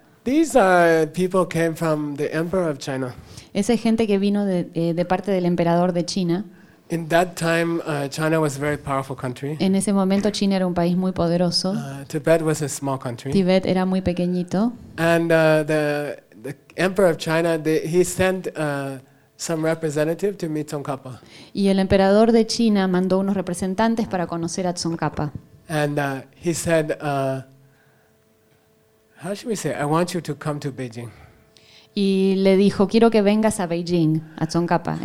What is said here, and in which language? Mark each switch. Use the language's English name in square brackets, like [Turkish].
[English] These are people came from the Emperor of China. [Spanish] Esa es gente que vino de parte del emperador de China. [English] In that time, China was a very powerful country. [Spanish] En ese momento China era un país muy poderoso. [English] Tibet was a small country. [Spanish] Tibet era muy pequeñito. [English] And the Emperor of China, he sent some representative to meet Tsongkhapa. [Spanish] Y el emperador de China mandó unos representantes para conocer a Tsongkhapa. [English] And he said, how should we say? I want you to come to Beijing. [Spanish] Y le dijo, quiero que vengas a Beijing, a Tsongkhapa.